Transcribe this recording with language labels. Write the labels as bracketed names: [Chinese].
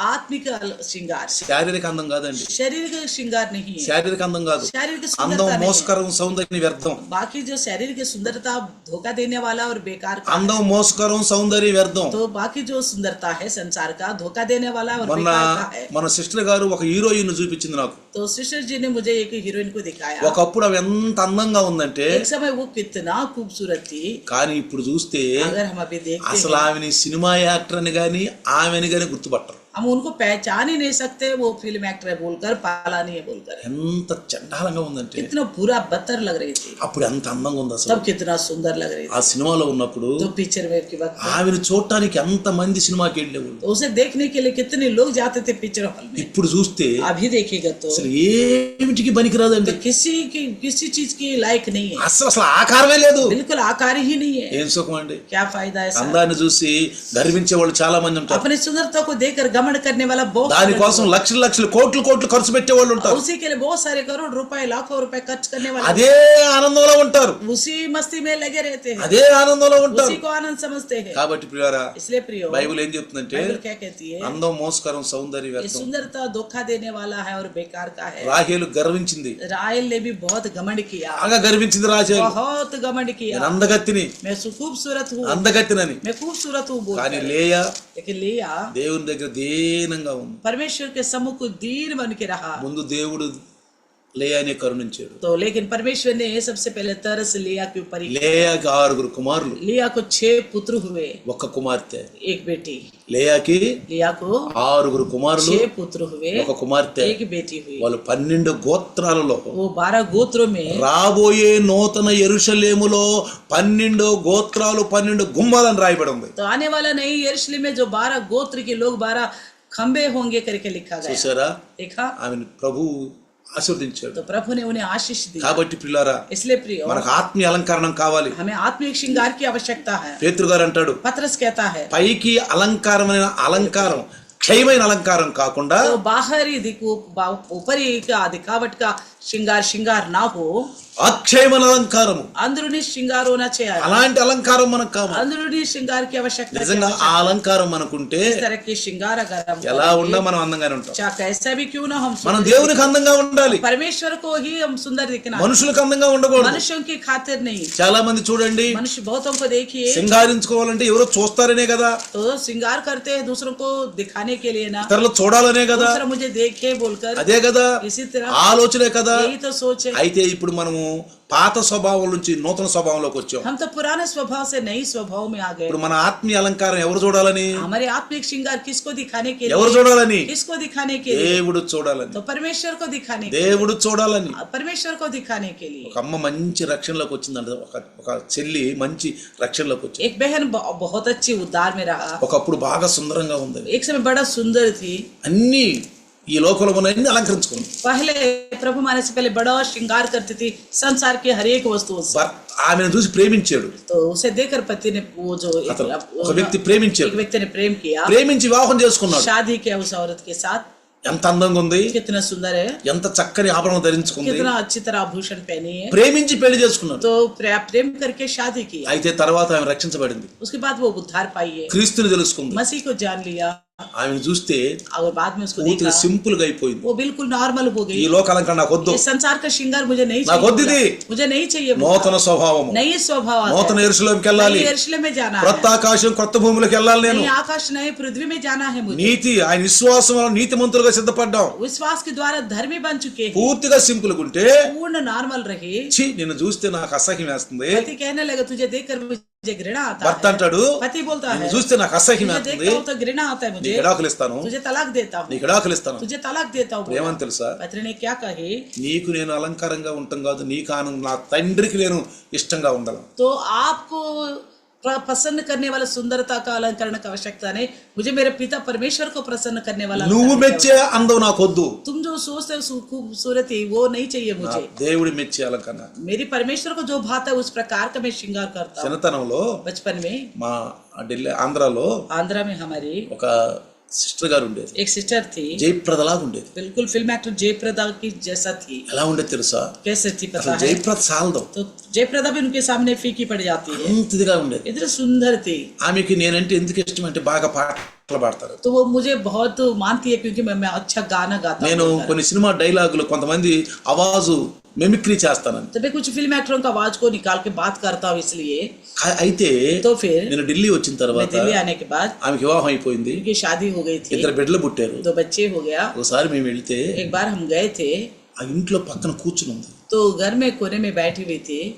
[Hindi] आत्मिक श्रृंगार, [Telugu] శారీరక అందం కాదండి. [Hindi] शारीरिक श्रृंगार नहीं है, [Telugu] శారీరక అందం కాదు. [Hindi] शारीरिक [Telugu] అందం [Hindi] सुंदरता नहीं है। [Telugu] మోసకరం, సౌందర్యం వ్యర్థం. [Hindi] बाकी जो शारीरिक सुंदरता धोखा देने वाला और बेकार का है, [Telugu] అందం మోసకరం, సౌందర్యం వ్యర్థం. [Hindi] तो बाकी जो सुंदरता है संसार का धोखा देने वाला और [Telugu] మొన్న [Hindi] बेकार का है। [Telugu] మన సిస్టర్ గారు ఒక హీరోయిన్ చూపించింది నాకు. [Hindi] तो सिस्टर जी ने मुझे एक हीरोइन को दिखाया, [Telugu] ఒకప్పుడు అవి ఎంత అందంగా ఉందంటే, [Hindi] एक समय वो कितना खूबसूरत थी, [Telugu] కానీ ఇప్పుడు చూస్తే [Hindi] अगर हम अभी देखते [Telugu] అసలు [Hindi] हैं, [Telugu] ఆమెని సినిమా యాక్టర్ అని గాని ఆమెని గాని గుర్తుపట్టరు. [Hindi] हम उनको पहचान ही नहीं सकते, वो फिल्म एक्टर है बोलकर, पाला नहीं है बोलकर। [Telugu] ఎంత చండాలంగా ఉందంటే, [Hindi] कितना बुरा बदतर लग रही थी, [Telugu] అప్పుడు ఎంత అందంగా ఉంది అసలు. [Hindi] तब कितना सुंदर लग रही [Telugu] ఆ [Hindi] थी। [Telugu] సినిమాలో ఉన్నప్పుడు [Hindi] तो पिक्चर में के वक्त [Telugu] ఆమెను చూడటానికి ఎంత మంది సినిమాకి వెళ్ళేవాళ్ళు. [Hindi] तो उसे देखने के लिए कितने लोग जाते थे पिक्चर हॉल में। [Telugu] ఇప్పుడు చూస్తే [Hindi] अभी देखिएगा तो [Telugu] అసలు ఏమిటికి పనికిరాదండి. [Hindi] किसी चीज की लायक नहीं है, [Telugu] అసలు అసలు ఆకారమే లేదు. [Hindi] बिल्कुल आकार ही नहीं है। [Telugu] ఏం సుఖం అండి. [Hindi] क्या फायदा है सर? [Telugu] అందాన్ని చూసి గర్వించే వాళ్ళు చాలా మంది ఉంటారు. [Hindi] अपनी सुंदरता को देखकर घमंड करने वाला बहुत सारे [Telugu] దానికోసం [Hindi] लोग, [Telugu] లక్షలు లక్షలు కోట్లు కోట్లు ఖర్చు పెట్టే వాళ్ళు ఉంటారు. [Hindi] उसी के लिए बहुत सारे करोड़ रुपए लाखों रुपए खर्च करने वाले [Telugu] అదే ఆనందంలో ఉంటారు, [Hindi] उसी मस्ती में लगे रहते हैं, [Telugu] అదే ఆనందంలో ఉంటారు. [Hindi] उसी को आनंद समझते हैं। [Telugu] కాబట్టి ప్రియారా, [Hindi] इसलिए प्रियो, [Telugu] బైబిల్ ఏం చెప్తుందంటే, [Hindi] बाइबल क्या कहती है? [Telugu] అందం మోసకరం, సౌందర్య [Hindi] ये [Telugu] వ్యర్థం. [Hindi] सुंदरता धोखा देने वाला है और बेकार का है। [Telugu] రాహేలు గర్వించింది, [Hindi] राहेल ने भी बहुत घमंड किया, [Telugu] బాగా గర్వించింది రాహేలు. [Hindi] बहुत घमंड किया, [Telugu] నేను అందగత్తిని, [Hindi] मैं खूबसूरत हूँ, [Telugu] అందగత్తినని. [Hindi] मैं खूबसूरत हूँ [Telugu] కానీ [Hindi] बोल। [Telugu] లేయా [Hindi] लेकिन लिया [Telugu] దేవుని దగ్గర దీనంగా ఉంది. [Hindi] परमेश्वर के सम्मुख को दीन बन के रहा। [Telugu] ముందు దేవుడు లేయాని కరుణించాడు. [Hindi] तो लेकिन परमेश्वर ने सबसे पहले तरस लिया के ऊपर ही। [Telugu] లేయాకి 6 కుమారులు, [Hindi] लिया को 6 पुत्र हुए, [Telugu] ఒక్క కుమార్తె. [Hindi] एक बेटी। [Telugu] లేయాకి [Hindi] लिया को [Telugu] 6 కుమారులు, [Hindi] 6 पुत्र हुए, [Telugu] ఒక కుమార్తె. [Hindi] एक बेटी हुई। [Telugu] వాళ్ళు 12 గోత్రాలలో [Hindi] वो 12 गोत्रों में [Telugu] రాబోయే నూతన యెరూషలేములో 12 గోత్రాలు 12 గుమ్మాలని రాయబడి ఉంది. [Hindi] तो आने वाला नहीं यरूशलेम में जो 12 गोत्र के लोग 12 खंबे होंगे करके लिखा गया। [Telugu] చూసారా, [Hindi] देखा, [Telugu] ఆమెను ప్రభు ఆశీర్వదించాడు. [Hindi] तो प्रभु ने उन्हें आशीष दी। [Telugu] కాబట్టి ప్రియులారా, [Hindi] इसलिए प्रिय, [Telugu] మనకు ఆత్మీయ అలంకరణం కావాలి. [Hindi] हमें आत्मिक श्रृंगार की आवश्यकता है। [Telugu] పేతురు గారు అంటాడు, [Hindi] पत्रस कहता है, [Telugu] పైకి అలంకారమైన అలంకారం క్షయమైన అలంకారం కాకుండా [Hindi] तो बाहरी ऊपरी का दिखावट का श्रृंगार ना हो, [Telugu] అక్షయమైన అలంకారము, [Hindi] अंदरूनी श्रृंगार होना चाहिए। [Telugu] అలాంటి అలంకారం మనకు కావాలి. [Hindi] अंदरूनी श्रृंगार की आवश्यकता है। [Telugu] నిజంగా ఆ అలంకారం మనకుంటే [Hindi] इस तरह की श्रृंगार अगर हम [Telugu] ఎలా [Hindi] करेंगे, [Telugu] ఉన్నా మనం అందంగానే ఉంటాం. [Hindi] चाहे कैसा भी क्यों ना हम [Telugu] మనం [Hindi] सुंदर [Telugu] దేవునికి అందంగా ఉండాలి, [Hindi] दिखें। परमेश्वर को ही हम सुंदर दिखना, [Telugu] మనుషులకు అందంగా ఉండకూడదు. [Hindi] मनुष्यों की खातिर नहीं। [Telugu] చాలా మంది చూడండి, [Hindi] मनुष्य बहुतों को देखिए, [Telugu] సింగారించుకోవాలంటే ఎవరో చూస్తారనే కదా, [Hindi] तो श्रृंगार करते हैं दूसरों को दिखाने के लिए ना, [Telugu] ఇతరులు చూడాలనే కదా, [Hindi] दूसरा मुझे देखे बोलकर, [Telugu] అదే కదా [Hindi] इसी तरह [Telugu] ఆలోచనే కదా. [Hindi] यही तो सोच है। [Telugu] అయితే ఇప్పుడు మనము పాత స్వభావం నుంచి నూతన స్వభావంలోకి వచ్చాం. [Hindi] हम तो पुराने स्वभाव से नई स्वभाव में आ गए। [Telugu] ఇప్పుడు మన ఆత్మీయ అలంకారం ఎవరు చూడాలని, [Hindi] हमारे आत्मिक श्रृंगार किसको दिखाने के [Telugu] ఎవరు [Hindi] लिए? [Telugu] చూడాలని, [Hindi] किसको दिखाने के लिए? [Telugu] దేవుడు చూడాలని, [Hindi] तो परमेश्वर को दिखाने के [Telugu] దేవుడు చూడాలని. [Hindi] लिए, परमेश्वर को दिखाने के लिए। [Telugu] ఒక అమ్మ మంచి రక్షణలోకి వచ్చిందంట, ఒక చెల్లి మంచి రక్షణలోకి వచ్చింది. [Hindi] एक बहन बहुत अच्छी उद्धार में रहा, [Telugu] ఒకప్పుడు బాగా సుందరంగా ఉంది, [Hindi] एक समय बड़ा सुंदर थी, [Telugu] అన్ని ఈ లోకంలో ఉన్న అన్ని అలంకరించుకుంది. [Hindi] पहले प्रभु माने से पहले बड़ा श्रृंगार करती थी संसार के हर एक वस्तुओं से। [Telugu] ఆమెను చూసి ప్రేమించాడు. [Hindi] तो उसे देखकर पति ने वो जो [Telugu] ఒక వ్యక్తి ప్రేమించాడు, [Hindi] एक [Telugu] వ్యక్తి [Hindi] ने प्रेम किया, [Telugu] ప్రేమించి వివాహం చేసుకున్నాడు. [Hindi] शादी किया उस औरत के साथ। [Telugu] ఎంత అందంగా ఉంది, [Hindi] कितना सुंदर है, [Telugu] ఎంత చక్కని ఆభరణం ధరించుకుంది, [Hindi] कितना अच्छी तरह आभूषण पहनी है। [Telugu] ప్రేమించి పెళ్లి చేసుకున్నాడు. [Hindi] तो प्रेम करके शादी की, [Telugu] అయితే తర్వాత ఆమె రక్షించబడింది, [Hindi] उसके बाद वो उद्धार पाई है, [Telugu] క్రీస్తుని తెలుసుకుంది. [Hindi] मसीह को जान लिया, [Telugu] ఆమెను చూస్తే [Hindi] और बाद में उसको [Telugu] పూర్తిగా [Hindi] देखा [Telugu] సింపుల్ గా అయిపోయింది. [Hindi] वो बिल्कुल नॉर्मल हो [Telugu] ఈ [Hindi] गई। [Telugu] లోక అలంకరణ నాకు వద్దు, [Hindi] ये संसार का श्रृंगार मुझे नहीं [Telugu] నాకు వద్దిది. [Hindi] चाहिए, मुझे नहीं चाहिए। [Telugu] నూతన స్వభావము, [Hindi] नई स्वभाव आता [Telugu] నూతన [Hindi] है, [Telugu] యెరూషలేముకి వెళ్ళాలి, [Hindi] नई यरूशलेम में जाना [Telugu] క్రొత్త [Hindi] है, [Telugu] ఆకాశం క్రొత్త భూములకు వెళ్ళాలి. నేను [Hindi] नई आकाश नए पृथ्वी में जाना है मुझे। [Telugu] నీతి ఆయన విశ్వాసం వలన నీతిమంతులుగా సిద్ధపడ్డాం. [Hindi] विश्वास के द्वारा धर्मी बन चुके हैं, [Telugu] పూర్తిగా సింపుల్ గా ఉంటే [Hindi] पूर्ण नॉर्मल रहे। [Telugu] నిన్ను చూస్తే నాకు అసహ్యం వేస్తుంది, [Hindi] पति कहने लगा तुझे देखकर मुझे मुझे घृणा आता [Telugu] భర్త [Hindi] है, [Telugu] అంటాడు [Hindi] पति बोलता है [Telugu] నిన్ను చూస్తే నాకు అసహ్యం [Hindi] तुझे [Telugu] అవుతుంది, [Hindi] देखता हूँ तो घृणा आता है मुझे, [Telugu] నీకు విడాకులు ఇస్తాను, [Hindi] तुझे तलाक देता हूँ, [Telugu] నీకు విడాకులు ఇస్తాను. [Hindi] तुझे तलाक देता हूँ बोला। [Telugu] ఏమని తెలుసా, [Hindi] पत्नी ने क्या कही, [Telugu] నీకు నేను అలంకారంగా ఉంటాం కాదు, నీకు ఆనందం, నా తండ్రికి నేను ఇష్టంగా ఉండాలి. [Hindi] तो आपको प्रसन्न करने वाला सुंदरता का अलंकरण का आवश्यकता नहीं, मुझे मेरे पिता परमेश्वर को प्रसन्न करने वाला [Telugu] నువ్వు మెచ్చే అందం నాకు వద్దు, [Hindi] तुम जो सोचते हो खूबसूरती वो नहीं चाहिए मुझे, [Telugu] దేవుడి మెచ్చే అలంకరణ. [Hindi] मेरी परमेश्वर को जो भाता है उस प्रकार का मैं श्रृंगार करता हूँ। [Telugu] చిన్నతనంలో [Hindi] बचपन में [Telugu] మా ఢిల్లీ ఆంధ్రాలో [Hindi] आंध्रा में हमारी [Telugu] ఒక సిస్టర్ గారు ఉండేది, [Hindi] एक सिस्टर थी, [Telugu] జయప్రదలాగా ఉండేది. [Hindi] बिल्कुल फिल्म एक्टर जयप्रदा की जैसा थी। [Telugu] ఎలా ఉండేది తెలుసా, [Hindi] कैसे थी पता [Telugu] అసలు [Hindi] है, [Telugu] జయప్రద సాలదు, [Hindi] तो जयप्रदा भी उनके सामने फीकी पड़ जाती है, [Telugu] అంతదిగా ఉండేది. [Hindi] इतनी सुंदर थी। [Telugu] ఆమెకి నేనంటే ఎందుకు ఇష్టం అంటే బాగా పాటలు పాడతారు. [Hindi] तो वो मुझे बहुत मानती है क्योंकि मैं अच्छा गाना गाता [Telugu] నేను [Hindi] हूँ। [Telugu] కొన్ని సినిమా డైలాగులు కొంతమంది అవాజు మెమిక్రీ చేస్తానని. [Hindi] तो मैं कुछ फिल्म एक्टरों का आवाज को निकाल के बात करता हूँ इसलिए। [Telugu] అయితే [Hindi] तो फिर [Telugu] నేను ఢిల్లీ వచ్చిన [Hindi] मैं [Telugu] తర్వాత [Hindi] दिल्ली आने के बाद [Telugu] ఆమెకి వివాహం అయిపోయింది, [Hindi] उनकी शादी हो गई थी, [Telugu] ఇద్దరు బిడ్డలు పుట్టారు. [Hindi] 2 बच्चे हो गया। [Telugu] ఒకసారి మేము వెళ్తే [Hindi] एक बार हम गए थे [Telugu] ఆ ఇంట్లో పక్కన కూర్చుని ఉంది. [Hindi] तो घर में कोने में बैठी हुई थी,